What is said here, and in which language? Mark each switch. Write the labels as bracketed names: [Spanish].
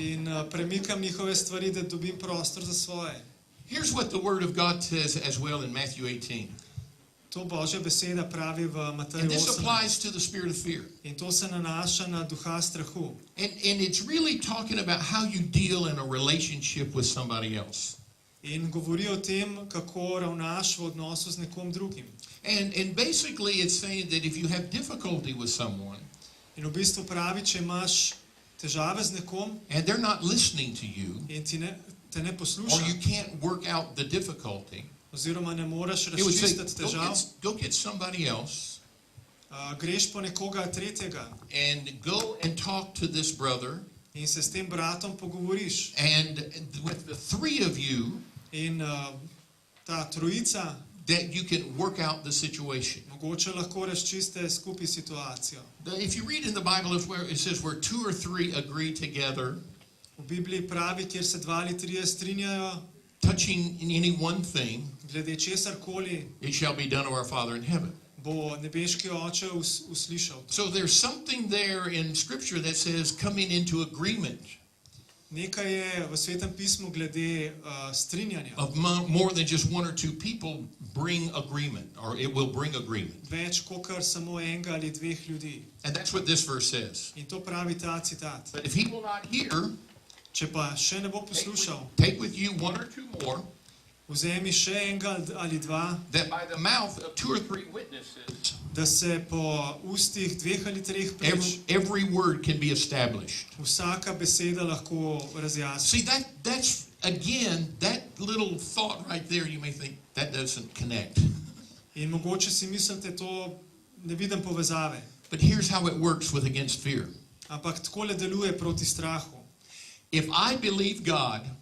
[Slovenian] in premikam njihove stvari, da dobim prostor za svoje. [English] Here's what the Word of God says as well in Matthew 18. [Slovenian] To Božja beseda pravi v Mateju [English] And this [Slovenian] 18. [English] applies to the spirit of fear. [Slovenian] In to se nanaša na duha strahu. [English] And it's really talking about how you deal in a relationship with somebody else. [Slovenian] In govori o tem, kako ravnaš v odnosu z nekom drugim. [English] And basically it's saying that if you have difficulty with someone [Slovenian] In v bistvu pravi, če imaš težave z nekom [English] and they're not listening to you, [Slovenian] in te ne [English] or [Slovenian] posluša, [English] you can't work out the difficulty, [Slovenian] oziroma ne moreš [English] it would say, [Slovenian] razčistiti težav, [English] go get somebody else [Slovenian] greš po nekoga tretjega [English] and go and talk to this brother, [Slovenian] in se s tem bratom pogovoriš. [English] and with the three of you, [Slovenian] In ta trojica [English] that you can work out the situation. [Slovenian] mogoče lahko razčiste skupaj situacijo. [English] If you read in the Bible, it says where two or three agree together, [Slovenian] V Bibliji pravi, kjer se dva ali trije strinjajo [English] touching in any one thing, [Slovenian] glede česarkoli, [English] it shall be done of our Father in heaven. [Slovenian] bo nebeški oče uslišal. [English] So there's something there in Scripture that says coming into agreement [Slovenian] Nekaj je v Svetem pismu glede strinjanja. [English] of more than just one or two people bring agreement, or it will bring agreement. [Slovenian] Več kakor samo enega ali dveh ljudi. [English] And that's what this verse says. [Slovenian] In to pravi ta citat. [English] But if he will not hear, [Slovenian] Če pa še ne bo poslušal, [English] take with you one or two more, [Slovenian] vzemi še enega ali dva, [English] that by the mouth of two or three witnesses, [Slovenian] da se po ustih dveh ali treh prič [English] every word can be established. [Slovenian] vsaka beseda lahko razjasni. [English] See, that's again, that little thought right there, you may think, that doesn't connect. [Slovenian] In mogoče si mislite, to ne vidim povezave. [English] But here's how it works with against fear. [Slovenian] Ampak takole deluje proti strahu. [English] If I believe God,